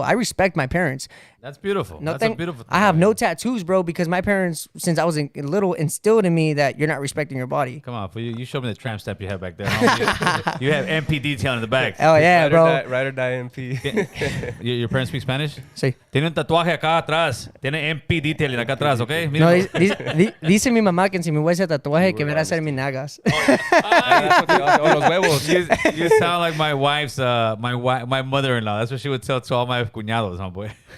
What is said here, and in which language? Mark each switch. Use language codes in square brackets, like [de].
[en] I respect my parents. That's beautiful. That's a beautiful thing. I have no tattoos, bro, because my parents, since I was little, instilled in me that you're not respecting your body. Come on, you showed me the tramp stamp you had back there. You have MP detail in the back. Oh, yeah, bro. Ride or die MP. Your parents speak Spanish? [es] Sí. Tiene un tatuaje acá atrás. Tiene MP detailing acá atrás, ¿ok? No, dice mi mamá que si me voy a hacer tatuaje, que verá hacer mis nagas. Los huevos. [en] You sound like my wife's, my mother-in-law. That's what she would tell to all my cuñados, homeboy.